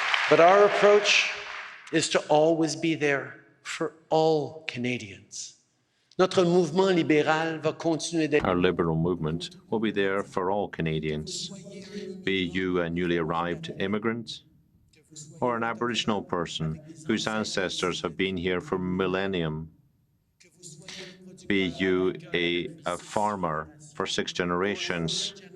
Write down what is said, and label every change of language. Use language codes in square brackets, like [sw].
[en] But our approach is to always be there for all Canadians. [fr] Notre mouvement libéral va continuer d'être. [en] Our Liberal movement will be there for all Canadians, be you a newly arrived immigrant or an Aboriginal person whose ancestors have been here for millennium, be you a farmer for 6 generations,